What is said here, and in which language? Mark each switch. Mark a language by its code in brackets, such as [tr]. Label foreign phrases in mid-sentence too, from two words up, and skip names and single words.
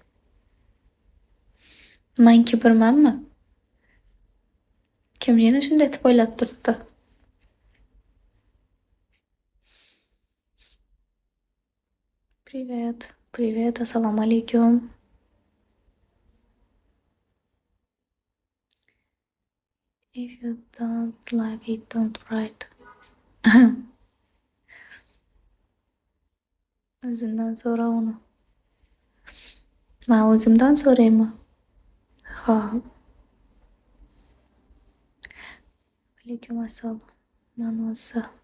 [uz] Men kibrmanmi? Kim yana shunday deb o'ylab turibdi? [ru] Привет. Привет. [uz] Assalomu alaykum. [en] If you don't like it, don't write. [uz] O'zingdan so'ra uni. Men o'zimdan so'raymi? Xo'p. Alaykum assalom. Ma'nosi.